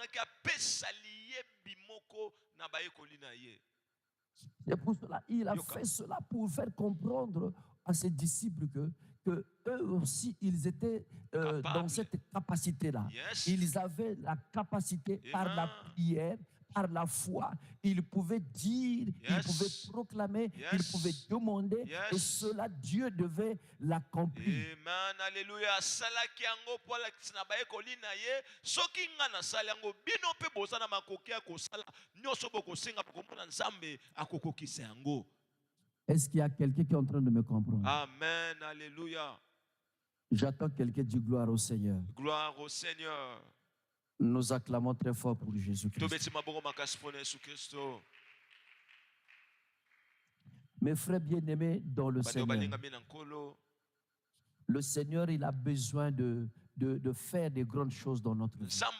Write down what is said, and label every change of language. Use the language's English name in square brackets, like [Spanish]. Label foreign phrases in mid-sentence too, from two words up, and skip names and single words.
[French] C'est pour cela il a fait cela pour faire comprendre à ses disciples que eux aussi, ils étaient dans cette capacité-là. Ils avaient la capacité par la prière, par la foi. Ils pouvaient dire, ils pouvaient proclamer, ils pouvaient demander, et cela, Dieu devait l'accomplir. Amen, alléluia. [Lingala] Salaki yango pola kisina baye kolina ye soki nga na sala yango bino pe bozana makoki akosala nyoso bokosenga bokomona nzambe akokokisa yango. [French] Est-ce qu'il y a quelqu'un qui est en train de me comprendre? Amen, alléluia. J'attends quelqu'un dit gloire au Seigneur. Gloire au Seigneur. Nous acclamons très fort pour Jésus-Christ. Mes frères bien-aimés dans le Seigneur, il a besoin de faire des grandes choses dans notre vie.